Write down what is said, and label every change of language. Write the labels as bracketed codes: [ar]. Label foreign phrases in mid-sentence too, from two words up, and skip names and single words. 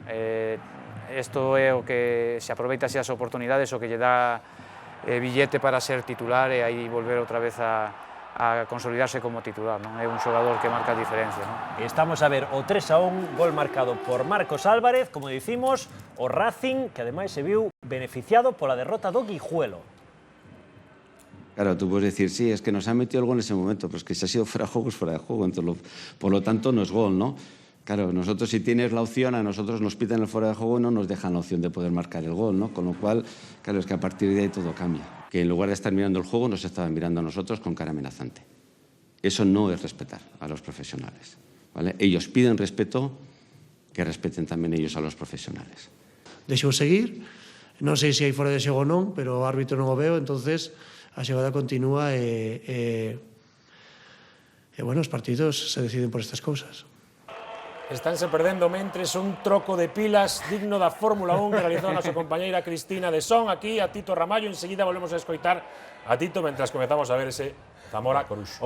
[gl] Isto é o que se aproveita as oportunidades, o que lle dá billete para ser titular e aí volver outra vez a consolidarse como titular, non? É un xogador que marca a diferencia, non? Estamos a ver o 3-1, gol marcado por Marcos Álvarez, como dicimos, o Racing, que ademais se viu beneficiado pola derrota do Guijuelo. [es] Claro, tú puedes decir, sí, es que nos han metido el gol en ese momento, pero es que si ha sido fuera de juego, es fuera de juego, entonces, por lo tanto no es gol, ¿no? Claro, nosotros si tienes la opción, a nosotros nos pitan el fuera de juego y no nos dejan la opción de poder marcar el gol, ¿no? Con lo cual, claro, es que a partir de ahí todo cambia. Que en lugar de estar mirando el juego, nos estaban mirando a nosotros con cara amenazante. Eso no es respetar a los profesionales, ¿vale? Ellos piden respeto, que respeten también ellos a los profesionales. [gl] Deixou seguir, non sei se hai fora de xogo ou non, pero o árbitro non o veo, entonces a xogada continúa e bueno, os partidos se deciden por estas cousas. Estánse perdendo mentres un troco de pilas digno da Fórmula 1 que realizou a nosa compañeira Cristina de Son, aquí a Tito Ramallo, enseguida volvemos a escoitar a Tito mentras comezamos a ver ese Zamora Coruxo.